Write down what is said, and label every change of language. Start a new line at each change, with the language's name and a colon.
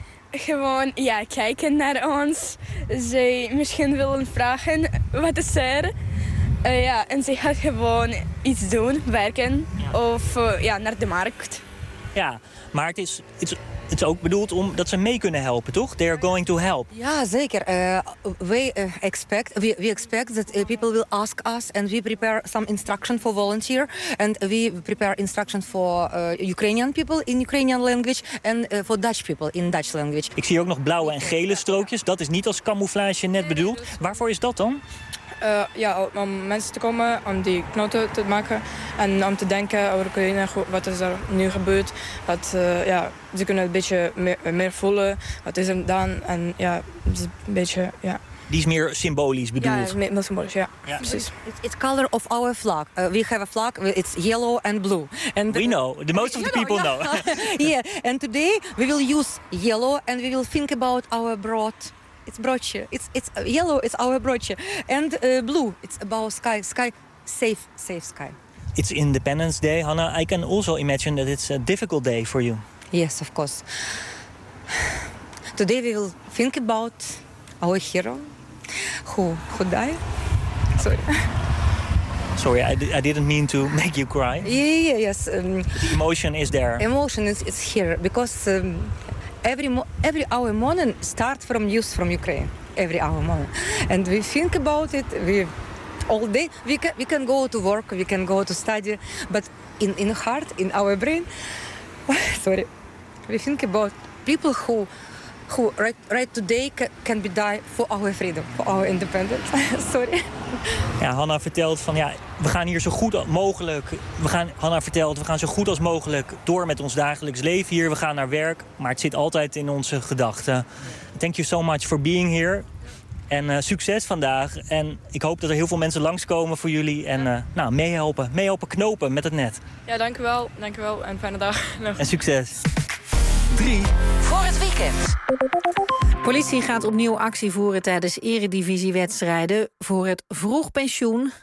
Dutch: Gewoon, ja, kijken naar ons. Ze misschien willen vragen, wat is er? Ja, en ze gaan gewoon iets doen, werken. Ja. Of ja, naar de markt. Ja, maar het is... Het is ook bedoeld om dat ze mee kunnen helpen, toch?
English: They're going to help.
Dutch: Ja, zeker.
English: We expect that people will ask us and we prepare some instruction for volunteer and we prepare instruction for Ukrainian people in Ukrainian language and for Dutch people in Dutch language.
Dutch: Ik zie ook nog blauwe en gele strookjes. Dat is niet als camouflage net bedoeld. Waarvoor is dat dan? Ja, om mensen te komen, om die knoten te maken en om te denken over Oekraïne, wat is er nu gebeurd. Wat, ja, ze kunnen het een beetje meer voelen, wat is er dan en ja, een beetje, ja. Die is meer symbolisch bedoeld. Ja, meer symbolisch, ja. Ja. Precies.
English: It's color of our flag. We have a flag, it's yellow and blue. And we know, the most of the people know. Yeah. Yeah, and today we will use yellow and we will think about our broad. It's broche. It's yellow. It's our broche. And blue. It's about sky. Sky, safe, safe sky. It's Independence Day, Hannah. I can also imagine that it's a difficult day for you. Yes, of course. Today we will think about our hero, who died. Sorry. Sorry, I didn't mean to make you cry. Yeah, yes. The emotion is there. Emotion is here because. Every hour morning start from news from Ukraine. Every hour morning, and we think about it. We all day we can go to work, we can go to study, but in heart, in our brain, sorry, we think about people who right today can be die for our freedom, for our independence. Sorry.
Dutch: Ja, Hannah vertelt van ja, we gaan hier zo goed mogelijk. We gaan zo goed als mogelijk door met ons dagelijks leven hier. We gaan naar werk, maar het zit altijd in onze gedachten.
English: Thank you so much for being here.
Dutch: En succes vandaag. En ik hoop dat er heel veel mensen langskomen voor jullie. En nou, meehelpen. Meehelpen knopen met het net. Ja, dankjewel. Dankjewel. En fijne dag. En succes. 3 voor het weekend. Politie gaat opnieuw actie voeren tijdens eredivisiewedstrijden voor het vroeg pensioen.